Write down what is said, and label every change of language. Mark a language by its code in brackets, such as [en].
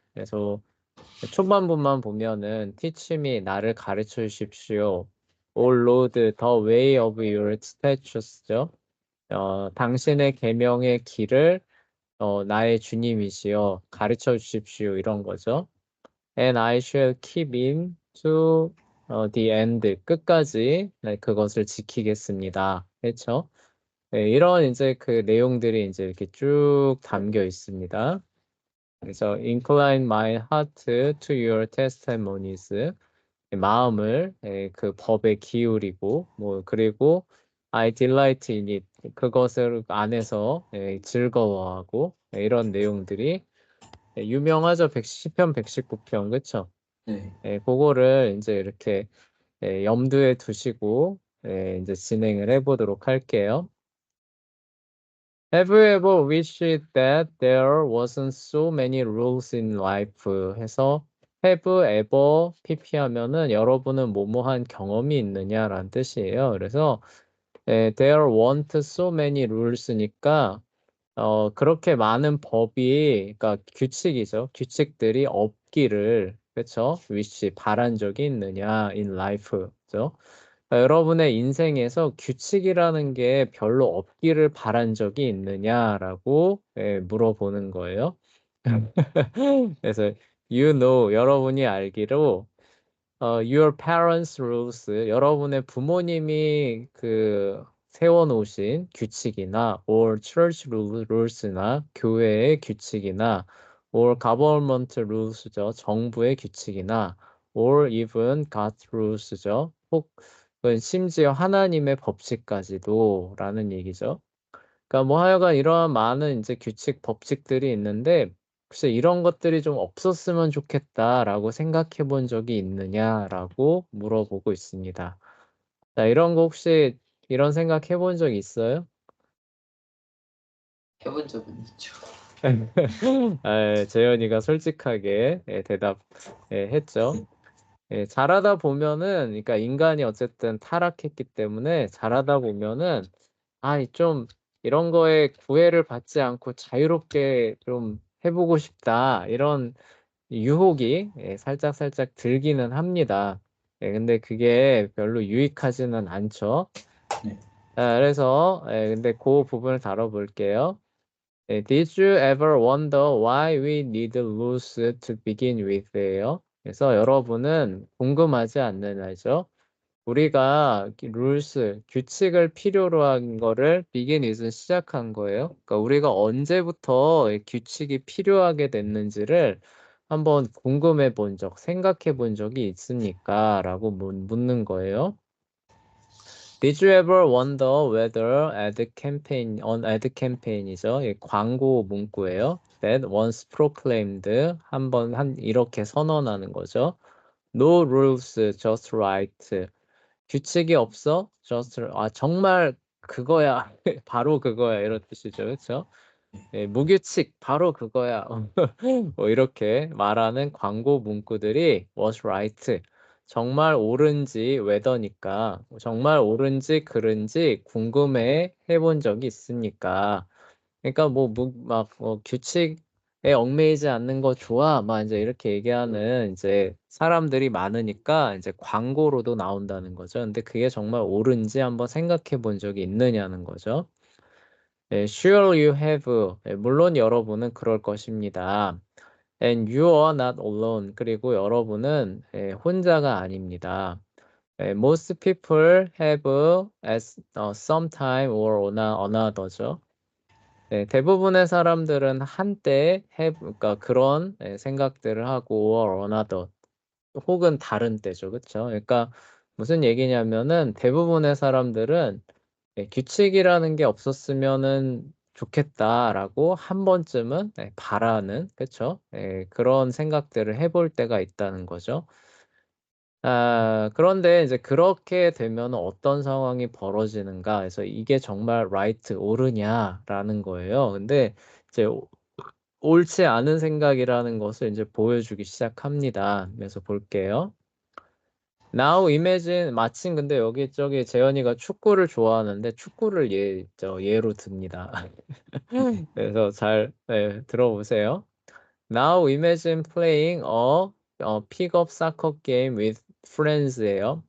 [ko] 그래서 초반부만 보면은 [en] Teach me [ko] 나를 가르쳐 주십시오. [en] O Lord, the way of your statutes죠. [ko] 당신의 계명의 길을 나의 주님이시여 가르쳐 주십시오. 이런 거죠. [en] And I shall keep him to the end. [ko] 끝까지 네, 그것을 지키겠습니다. 그렇죠? 네, 이런 이제 그 내용들이 이제 이렇게 쭉 담겨 있습니다. [en] 그래서 incline my heart to your testimonies. [ko] 마음을 그 법에 기울이고 뭐 그리고 [en] I delight in it. [ko] 그것을 안에서 즐거워하고 이런 내용들이 유명하죠. 110편, 119편. 그쵸? 네. 그거를 이제 이렇게 염두에 두시고 이제 진행을 해보도록 할게요. [en] Have you ever wished that there wasn't so many rules in life? [ko] 해서 [en] have ever [ko] pp하면은 여러분은 뭐뭐한 경험이 있느냐라는 뜻이에요. 그래서 [en] there weren't so many rules [ko] 니까 그렇게 많은 법이, 그러니까 규칙이죠. 규칙들이 없기를, 그렇죠? wish, 바란 적이 있느냐, [en] in life, [ko] 그죠? 그러니까 여러분의 인생에서 규칙이라는 게 별로 없기를 바란 적이 있느냐라고 물어보는 거예요. 그래서 [en] you know, [ko] 여러분이 알기로 [en] your parents' rules, [ko] 여러분의 부모님이 그 세워놓으신 규칙이나 [en] or church rules [ko] 나 교회의 규칙이나 [en] or government rules [ko] 죠. 정부의 규칙이나 [en] or even God's rules죠. [ko] 혹은 심지어 하나님의 법칙까지도 라는 얘기죠. 그러니까 뭐 하여간 이러한 많은 이제 규칙, 법칙들이 있는데 혹시 이런 것들이 좀 없었으면 좋겠다라고 생각해 본 적이 있느냐라고 물어보고 있습니다. 자, 이런 거 혹시 이런 생각 해본 적 있어요? 해본 적은 있죠. 재현이가 솔직하게 했죠. 잘하다 보면은, 그러니까 인간이 어쨌든 타락했기 때문에 잘하다 보면은, 좀 이런 거에 구애를 받지 않고 자유롭게 좀 해보고 싶다. 이런 유혹이 살짝 들기는 합니다. 근데 그게 별로 유익하지는 않죠. 네. 그래서 근데 그 부분을 다뤄볼게요. [en] Did you ever wonder why we need rules to begin with예요. [ko] 그래서 여러분은 궁금하지 않느냐죠? 우리가 룰스, 규칙을 필요로 한 거를 [en] begin with [ko] 은 시작한 거예요. 그러니까 우리가 언제부터 이 규칙이 필요하게 됐는지를 한번 궁금해 본 적, 생각해 본 적이 있습니까? 라고 묻는 거예요. [en] Did you ever wonder whether ad campaign이죠. [ko] 이 광고 문구예요. [en] That once proclaimed, [ko] 이렇게 선언하는 거죠. [en] No rules, just right. [ko] 규칙이 없어? 정말 그거야. 바로 그거야. 이런 뜻이죠. 그렇죠? 무규칙, 바로 그거야. 뭐 이렇게 말하는 광고 문구들이 [en] was right. [ko] 정말 옳은지 whether니까 정말 옳은지 그른지 궁금해 해본 적이 있습니까? 그러니까 규칙에 얽매이지 않는 거 좋아. 막 이제 이렇게 얘기하는 이제 사람들이 많으니까 이제 광고로도 나온다는 거죠. 근데 그게 정말 옳은지 한번 생각해 본 적이 있느냐는 거죠. [en] Sure you have. [ko] 물론 여러분은 그럴 것입니다. [en] And you are not alone. [ko] 그리고 여러분은 혼자가 아닙니다. [en] Most people have at some time or another죠. [ko] 대부분의 사람들은 한때 그러니까 그런 생각들을 하고 [en] or another [ko] 혹은 다른 때죠. 그렇죠? 그러니까 무슨 얘기냐면은 대부분의 사람들은 규칙이라는 게 없었으면은 좋겠다라고 한 번쯤은 바라는 그렇죠? 그런 생각들을 해볼 때가 있다는 거죠. 그런데 이제 그렇게 되면 어떤 상황이 벌어지는가 해서 이게 정말 right, 옳으냐라는 거예요. 근데 이제 옳지 않은 생각이라는 것을 이제 보여주기 시작합니다. 그래서 볼게요. [en] Now imagine [ko] 마침 근데 여기 저기 재현이가 축구를 좋아하는데 축구를 예로 듭니다. 네. 그래서 잘 들어보세요. [en] Now imagine playing a pick-up soccer game with friends예요.